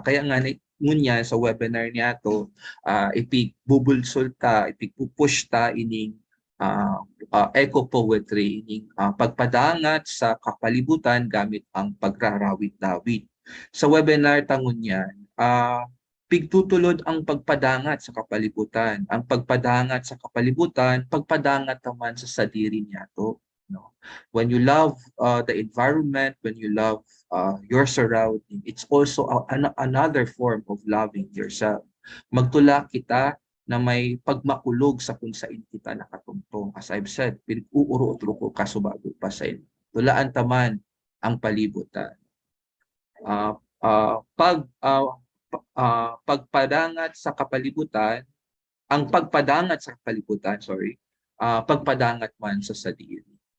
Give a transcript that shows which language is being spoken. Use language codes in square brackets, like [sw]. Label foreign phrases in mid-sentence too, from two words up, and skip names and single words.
[bik] Kaya nga ngunya sa webinar niya to, ipig-bubulsol ta, ipig-pupush ta ining eco-poetry, ining pagpadangat sa kapalibutan gamit ang pagrarawit-dawit. Sa webinar tangon yan, pigtutulod ang pagpadangat sa kapalibutan. Ang pagpadangat sa kapalibutan, pagpadangat naman sa sadiri niya to. No? [en] When you love the environment, when you love your surrounding, it's also another form of loving yourself. [bik] Magtula kita na may pagmakulog sa kung saan kita nakatungtong. [en] As I've said, [bik] pinag-uuro-utro ko kasubago pa sa inyo. Tulaan taman ang palibutan. pagpadangat sa kapalibutan, ang pagpadangat sa kapalibutan, pagpadangat man sa sadiri.